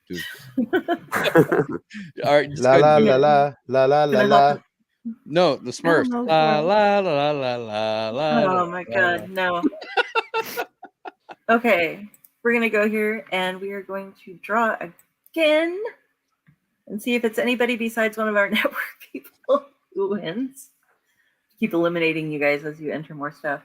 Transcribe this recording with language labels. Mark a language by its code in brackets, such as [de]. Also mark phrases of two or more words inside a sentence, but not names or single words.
[en] All right, just La go la ahead. la la la la la. No, the Smurfs. no, La no. la la la la la. oh my god, no. Okay, we're gonna go here and we are going to draw again and see if it's anybody besides one of our network people who wins. Keep eliminating you guys as you enter more stuff.